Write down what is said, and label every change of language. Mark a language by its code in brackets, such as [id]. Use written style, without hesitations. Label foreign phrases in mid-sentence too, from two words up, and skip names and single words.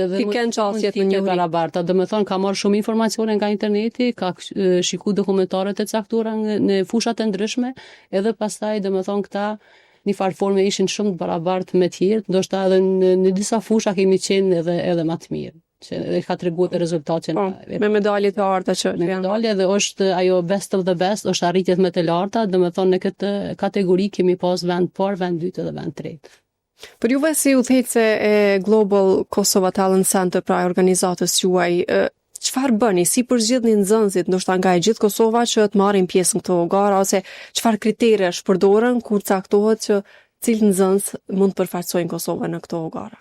[sq] ti kanë çastjet në një barabartë. Domethënë ka marrë shumë informacione nga interneti, ka shikuar dokumentare të caktuara në fushat e ndryshme, edhe pastaj domethënë këta në farë forme ishin shumë të barabartë me të tjerë, ndoshta edhe në disa fusha kemi qenë edhe më të mirë. Që e ka treguar rezultatin me medalje të arta që medalje dhe është ajo [en] best of the best, [sq] është arritjet më të larta, domethënë në këtë kategori kemi pas vend parë, vend dytë dhe vend tretë. Për juve si udhëhecë e Global Kosovo Talent Center, pra organizatës juaj, çfarë bëni, si përzgjidhni nxënësit ndoshta nga e gjithë Kosova që të marrin pjesë në këto gara, ose çfarë kriterësh përdoren kur caktohet që cilë nxënës mund të përfaqësojnë Kosovën në këto gara?